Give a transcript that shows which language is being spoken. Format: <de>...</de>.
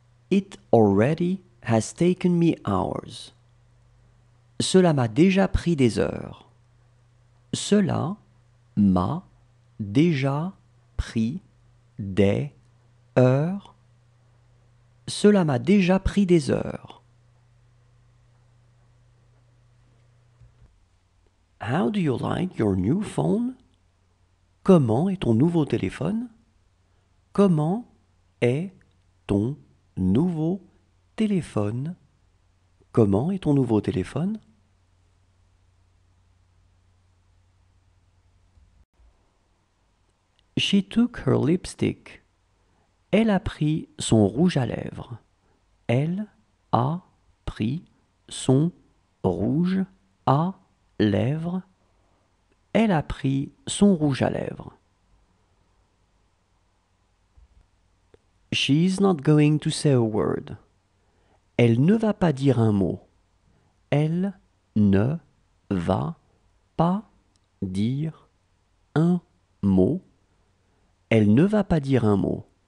<en>It already has taken me hours.</en> <fr>Cela m'a déjà pris des heures. Cela m'a déjà pris des heures. Cela m'a déjà pris des heures.</fr> <en>How do you like your new phone?</en> <fr>Comment est ton nouveau téléphone? Comment est ton nouveau téléphone? Comment est ton nouveau téléphone?</fr> <en>She took her lipstick.</en> <fr>Elle a pris son rouge à lèvres. Elle a pris son rouge à lèvres. Elle a pris son rouge à lèvres.</fr> <en>She's not going to say a word.</en> <fr>Elle ne va pas dire un mot. Elle ne va pas dire un mot. Elle ne va pas dire un mot.</fr>